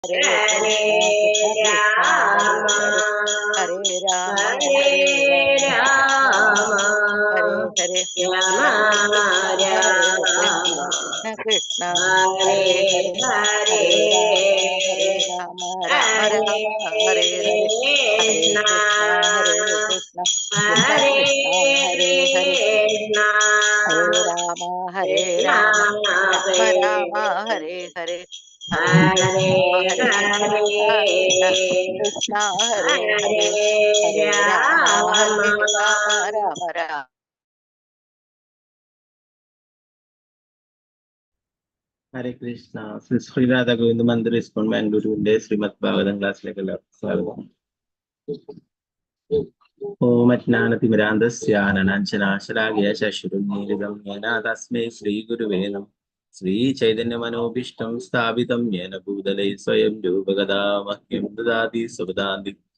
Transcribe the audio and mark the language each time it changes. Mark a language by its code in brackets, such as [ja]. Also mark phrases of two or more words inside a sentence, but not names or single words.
[sa] Hare Krishna, Hare Rama, Hare Rama, Hare Rama, Hare Krishna, Krishna, Hare Hare, Hare Rama, Rama Rama, Hare Hare, Hare Krishna, Krishna Krishna, Hare Hare, Hare Rama, Rama Rama, Hare Hare. Hare Krishna, Krishna, Hare Hare, Hare Rama, Rama Rama. ഹരേ കൃഷ്ണ. [ml] ശ്രീരാധ ഗോവിന്ദ മന്ദിർ ഇസ്കോൺ ബാംഗ്ലൂരുവിന്റെ ശ്രീമദ് ഭാഗവതം ക്ലാസ്സിലേക്ക് എല്ലാവർക്കും സ്വാഗതം. [sa] ഓമജ്ഞാനതിമിരാന്തസ്യാനനാഞ്ചനാശലാഘയ ശശുരുന്മീലിതം യേന തസ്മൈ ശ്രീഗുരുവേ നമഃ. ശ്രീചൈതന്യമനോഭീഷ്ടം സ്ഥാപിതം യേന ഭൂതലേ സ്വയം രൂപഗദാ മഹ്യം ദദാതി സ്വപദാന്തി.